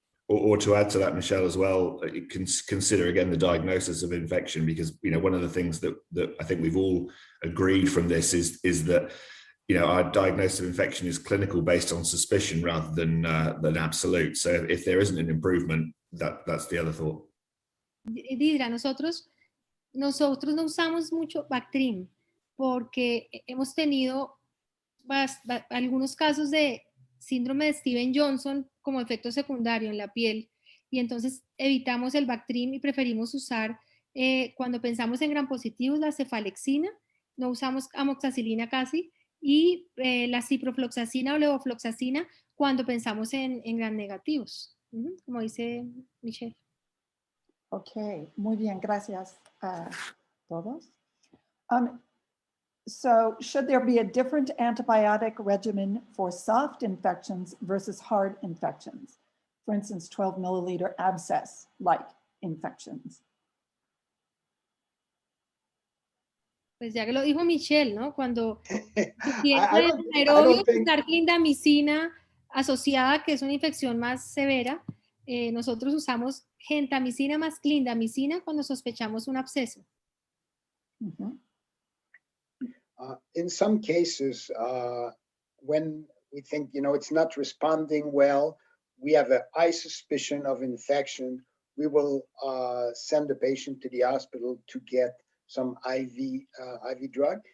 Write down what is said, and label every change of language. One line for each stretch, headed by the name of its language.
English: Or to add to that, Michelle, as well, you can consider again the diagnosis of infection, because one of the things that I think we've all agreed from this is that our diagnosis of infection is clinical based on suspicion rather than absolute. So if there isn't an improvement, that's the other thought.
Spanish: Didra, nosotros no usamos mucho Bactrim porque hemos tenido algunos casos de síndrome de Steven-Johnson como efecto secundario en la piel, y entonces evitamos el Bactrim y preferimos usar, cuando pensamos en gram positivos, la cefalexina, no usamos amoxicilina casi, y la ciprofloxacina o levofloxacina cuando pensamos en gram negativos, como dice Michelle. Ok, muy bien, gracias a todos.
English: So should there be a different antibiotic regimen for soft infections versus hard infections? For instance, 12 milliliter abscess-like infections.
Spanish: Pues ya que lo dijo Michelle, ¿no? Cuando
English: I don't think
Spanish: usar clindamicina asociada, que es una infección más severa, nosotros usamos gentamicina más clindamicina cuando sospechamos un absceso.
English: In some cases, when we think, it's not responding well, we have a high suspicion of infection, we will send the patient to the hospital to get some IV drug.